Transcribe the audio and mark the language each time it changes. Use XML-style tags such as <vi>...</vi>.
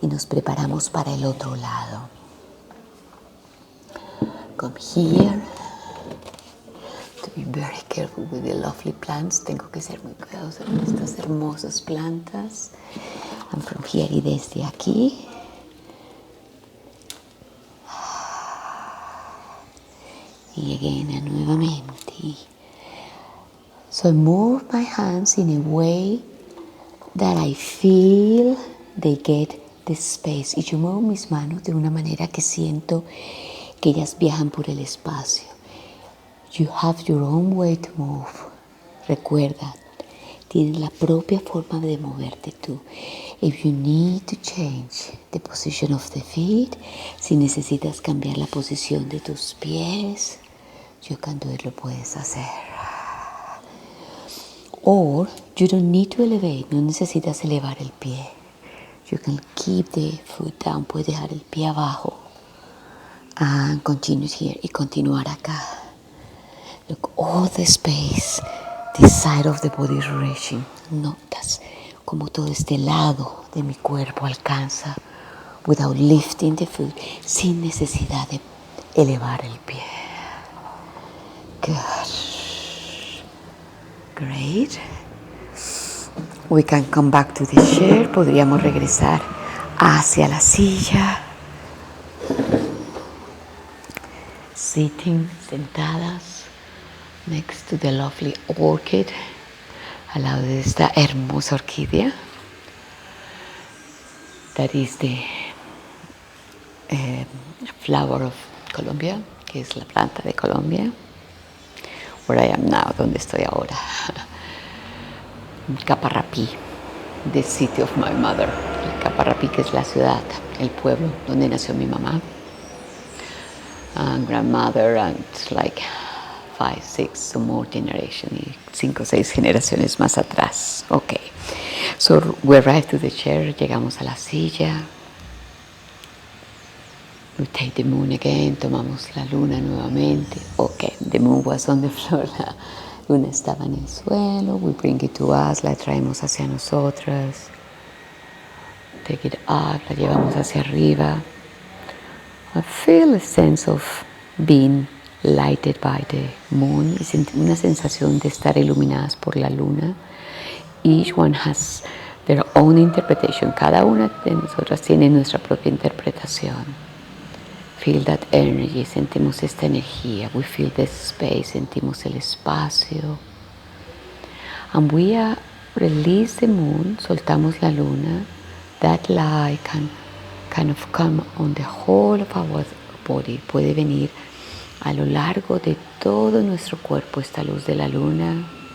<es>Y nos preparamos para el otro lado.</es> <en>Come here. To be very careful with the lovely plants.</en> <es>Tengo que ser muy cuidadosa con estas hermosas plantas.</es> <en>And from here,</en> <es>y desde aquí. Y again, nuevamente.</es> <en>So I move my hands in a way that I feel they get the space.</en> <es>Y yo muevo mis manos de una manera que siento que ellas viajan por el espacio.</es> <en>You have your own way to move.</en> <es>Recuerda, tienes la propia forma de moverte tú.</es> <en>If you need to change the position of the feet,</en> <es>si necesitas cambiar la posición de tus pies,</es> <en>you can do it,</en> <es>lo puedes hacer.</es> <en>Or you don't need to elevate,</en> <es>no necesitas elevar el pie.</es> <en>You can keep the foot down,</en> <es>puedes dejar el pie abajo.</es> <en>And continue here,</en> <es>y continuar acá.</es> <en>Look, all the space, this side of the body is reaching.</en> <es>Notas como todo este lado de mi cuerpo alcanza,</es> <en>without lifting the foot,</en> <es>sin necesidad de elevar el pie.</es> <en>Good. Great. We can come back to the chair.</en> <es>Podríamos regresar hacia la silla.</es> <en>Sitting,</en> <es>sentadas,</es> <en>next to the lovely orchid,</en> <es>al lado de esta hermosa orquídea.</es> <en>That is the flower of Colombia,</en> <es>que es la planta de Colombia.</es> <en>Where I am now,</en> <es>donde estoy ahora.</es> <en>Caparrapí, the city of my mother.</en> <es>Caparrapí, que es la ciudad, el pueblo donde nació mi mamá.</es> <en>And grandmother, and like 5, 6, some more generations,</en> <es>5 o 6 generaciones más atrás.</es> <en>Okay, so we arrive to the chair,</en> <es>llegamos a la silla.</es> <en>We take the moon again,</en> <es>tomamos la luna nuevamente.</es> <en>Okay, the moon was on the floor,</en> <es>Luna estaba en el suelo.</es> <en>We bring it to us.</en> <es>La traemos hacia nosotras.</es> <en>Take it up.</en> <es>La llevamos hacia arriba.</es> <en>I feel a sense of being lighted by the moon.</en> <es>Es una sensación de estar iluminadas por la luna.</es> <en>Each one has their own interpretation.</en> <es>Cada una de nosotras tiene nuestra propia interpretación.</es> <en>Feel that energy.</en> <es>Sentimos esta energía.</es> <en>We feel the space.</en> <es>Sentimos el espacio.</es> <en>And we release the moon.</en> <es>Soltamos la luna.</es> <en>That light can kind of come on the whole of our body.</en> <es>Puede venir a lo largo de todo nuestro cuerpo esta luz de la luna.</es>